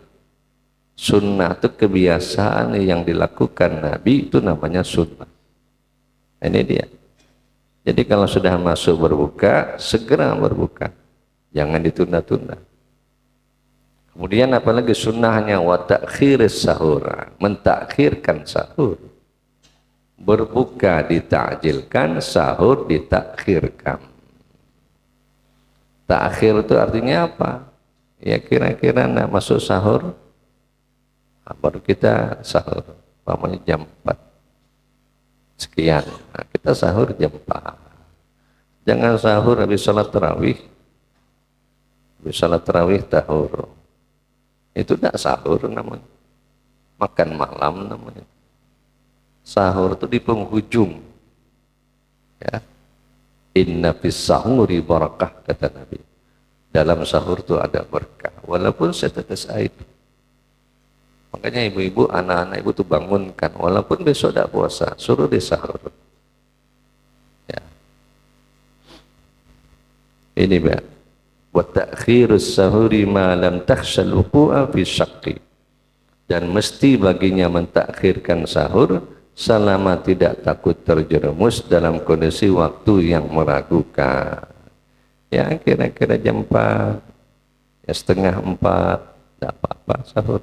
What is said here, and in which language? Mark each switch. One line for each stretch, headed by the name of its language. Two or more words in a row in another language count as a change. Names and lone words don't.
Indonesian: Sunnah itu kebiasaan yang dilakukan Nabi, itu namanya sunnah. Ini dia. Jadi kalau sudah masuk berbuka, segera berbuka, jangan ditunda-tunda. Kemudian apalagi sunnahnya
Arabic: وتأخير السحور,
Indonesian: mentakhirkan sahur. Berbuka ditakjilkan, sahur ditakhirkan. Takhir itu artinya apa? Ya kira-kira nak masuk sahur, baru kita sahur, umpamanya jam 4 sekian, nah, kita sahur jam 4. Jangan sahur habis salat tarawih. Habis salat tarawih sahur, itu tidak sahur namanya, makan malam namanya. Sahur itu di penghujung, ya.
Arabic: إن في السحور بركة,
Indonesian: kata Nabi. Dalam sahur itu ada berkah, walaupun setetes air. Makanya ibu-ibu, anak-anak ibu tuh bangunkan, walaupun besok tidak puasa, suruh dia sahur. Ya. Ini Mbak.
Arabic: وتأخير السحور ما لم تخش الوقوع في شك.
Indonesian: Dan mesti baginya mentakhirkan sahur selama tidak takut terjerumus dalam kondisi waktu yang meragukan. Ya kira-kira jam 4, ya setengah 4, tidak apa-apa sahur.